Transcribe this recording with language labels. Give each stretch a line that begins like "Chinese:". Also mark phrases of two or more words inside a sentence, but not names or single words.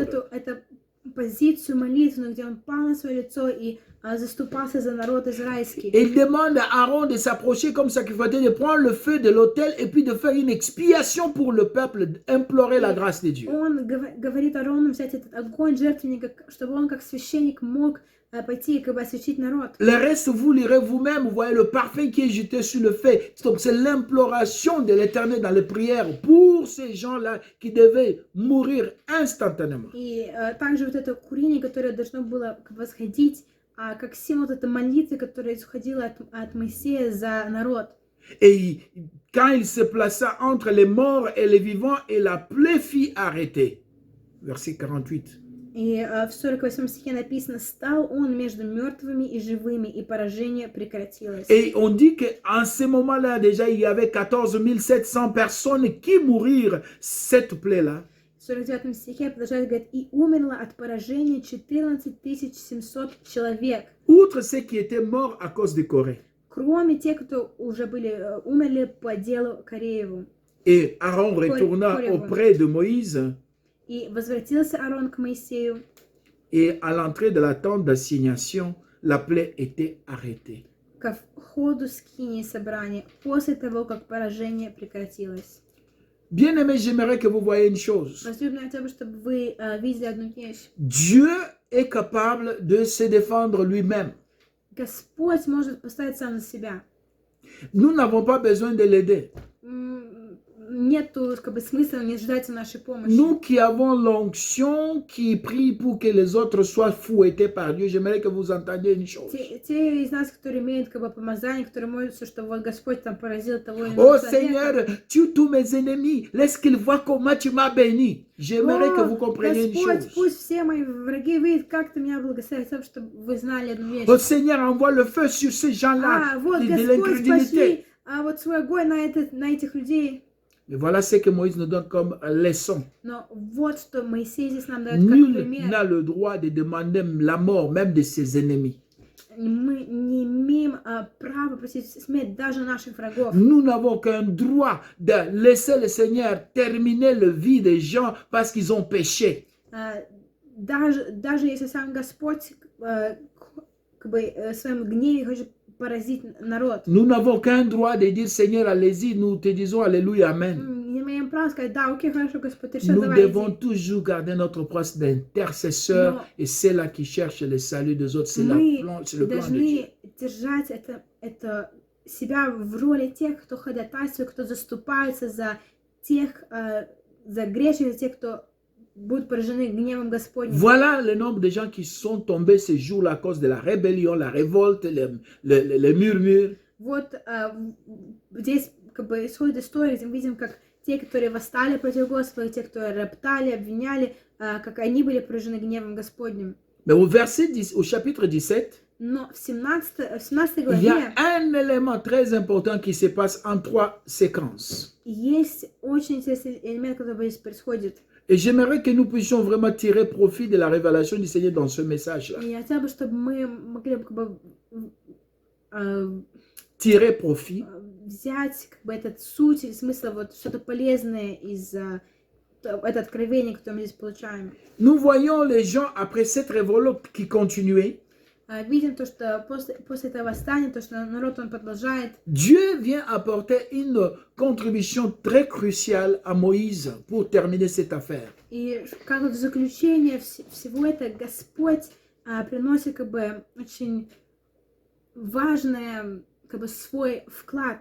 Russian: Взял эту позицию молитвенную, где он пал на свое лицо и заступался за народ израильский.
French: Et il demande à Aaron de s'approcher comme sacrificateur, de prendre le feu de l'autel et puis de faire une expiation pour le peuple, d'implorer la grâce de Dieu.
Russian: Он говорит Аарону взять этот огонь жертвенника, чтобы он как священник мог пойти и освящить народ.
French: Le reste, vous lirez vous-même, vous voyez le parfum qui est jeté sur le feu. Donc c'est l'imploration de l'Éternel dans les prières pour ces gens-là qui devaient mourir instantanément.
Russian: И также вот это курение, которое должно было восходить, как символ вот этой молитвы, которая исходила от Моисея за народ.
French: Et quand il se plaça entre les morts et les vivants, et la plaie fit arrêter. Verset 48.
Russian: И в 48 стихе написано: «Стал он между мертвыми и живыми, и поражение прекратилось».
French: Et on dit qu'en ce moment-là, déjà, il y avait 14 700 personnes qui mourirent cette plaie-là.
Russian: В 49 стихе продолжает говорить: «И умерло от поражения 14 700 человек».
French: Outre ceux qui étaient morts à cause de Corée.
Russian: Кроме тех, кто уже умерли по делу Корееву.
French: Et Aaron retourna auprès de Moïse.
Russian: И возвратился Аарон к Моисею.
French: Et à l'entrée de la tente d'assignation, la plaie était arrêtée.
Russian: Ко входу скинии собрания, после того, как поражение прекратилось.
French: Bien-aimés, j'aimerais que vous voyez une chose.
Russian: Возлюбленные, хотел бы, чтобы вы видели одну вещь.
French: Dieu est capable de se défendre lui-même.
Russian: Господь может поставить сам за себя.
French: Nous n'avons pas besoin de l'aider.
Russian: Нету смысла не ждать нашей помощи.
French: Nous qui avons l'onction, qui prie pour que les autres soient fouettés par Dieu, j'aimerais que vous entendiez une chose.
Russian: Те из нас, которые имеют помазание, которые молятся, что вот Господь там поразил того или иного
French: Oh
Russian: человека.
French: Seigneur, tue tous mes ennemis, laisse qu'ils voient comment tu m'as béni. J'aimerais que vous compreniez une
Russian: Господь,
French: chose.
Russian: пусть все мои враги видят, как ты меня благословил, чтобы вы знали одну вещь.
French: Oh Seigneur, envoie le feu sur ces gens-là
Russian: Вот
French: de
Russian: Господь,
French: l'incrédulité.
Russian: пошли вот свой огонь на этих людей.
French: Et voilà ce que Moïse nous donne comme leçon.
Russian: Но вот что Моисей здесь нам дает как
French: Nul
Russian: пример.
French: n'a le droit de demander la mort, même de ses ennemis.
Russian: Мы не имеем права просить смерть даже наших врагов.
French: Nous n'avons aucun droit de laisser le Seigneur terminer le vie des gens parce qu'ils ont péché.
Russian: Даже если сам Господь в своем гневе хочет поразить народ.
French: Nous n'avons aucun droit de dire Seigneur, allez-y, nous te disons Alléluia, Amen.
Russian: Не имеем права сказать: да, окей, хорошо, Господь, решил,
French: Nous
Russian: давай
French: devons
Russian: иди.
French: toujours garder notre poste d'intercesseur et c'est là qui cherche le salut des autres. C'est le plan de Dieu.
Russian: Должны держать это себя в роли тех, кто ходатайствует, кто заступается за тех, за грешных, за тех, кто будут поражены гневом Господним.
French: Voilà le nombre de gens qui sont tombés ce jour-là à cause de la rébellion, la révolte, les murmures.
Russian: Вот здесь исходит история, где мы видим, как те, которые восстали против Господа, те, кто роптали, обвиняли, как они были поражены гневом Господним.
French: Mais au chapitre 17,
Russian: Но в 17
French: il y
Russian: главе
French: a un élément très important qui se passe en 3 séquences.
Russian: есть очень интересный элемент, который здесь происходит.
French: Et j'aimerais que nous puissions vraiment tirer profit de la révélation du Seigneur dans ce message-là.
Russian: И я хотела бы, чтобы мы могли
French: Tirer profit.
Russian: взять этот суть или смысл, вот что-то полезное из это откровение, которое мы здесь получаем.
French: Nous voyons les gens après cette révolte qui continuaient.
Russian: Видим то, что после этого восстания, то, что народ, он продолжает.
French: Dieu vient apporter une contribution très cruciale à Moïse pour terminer cette affaire.
Russian: И как вот в заключение всего это Господь приносит как бы очень важный как бы свой вклад.